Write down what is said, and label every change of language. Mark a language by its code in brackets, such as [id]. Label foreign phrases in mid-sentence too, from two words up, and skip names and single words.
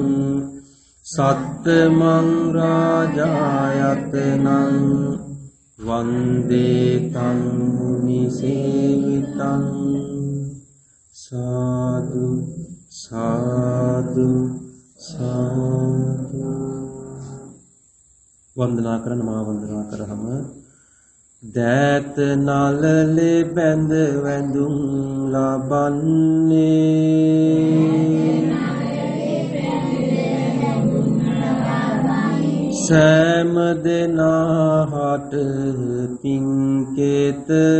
[pi] සත්තමං රාජායතනං වන්දේ තං මුනි සේවිතං [si] සාදු සාදු සාදු වන්දනා කරන මා වන්දනා කරහම දෑත නලලේ බැඳ වැඳුම් ලබන්නේ සෑම දෙනාහට පින්කේත